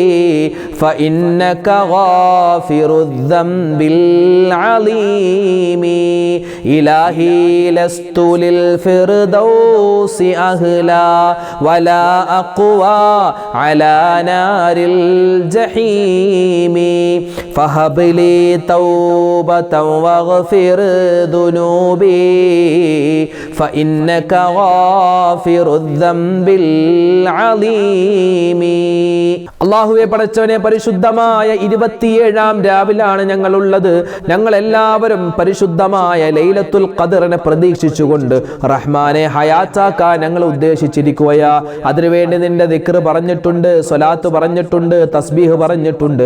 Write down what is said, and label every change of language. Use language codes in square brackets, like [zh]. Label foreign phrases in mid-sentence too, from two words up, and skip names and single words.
[ar] فإنك غافر الذنب العظيم إلهي لست للفردوس أهلا ولا أقوى على نار الجحيم فهب لي توبة واغفر ذنوبي فإنك غافر الذنب العظيم [ml] അല്ലാഹുവേ പടച്ചവനെ പരിശുദ്ധമായ 27-ാം രാവിലാണ് ഞങ്ങളുള്ളത്. ഞങ്ങൾ എല്ലാവരും പരിശുദ്ധമായ ലൈലത്തുൽ ഖദറിനെ പ്രതീക്ഷിച്ചുകൊണ്ട് റഹ്മാനെ ഹയാത്താക്കാൻ ഞങ്ങൾ ഉദ്ദേശിച്ചിരിക്കുകയാ. അതിനുവേണ്ടി നിന്റെ ദിക്ർ പറഞ്ഞിട്ടുണ്ട്, സ്വലാത്ത് പറഞ്ഞിട്ടുണ്ട്, തസ്ബീഹ് പറഞ്ഞിട്ടുണ്ട്.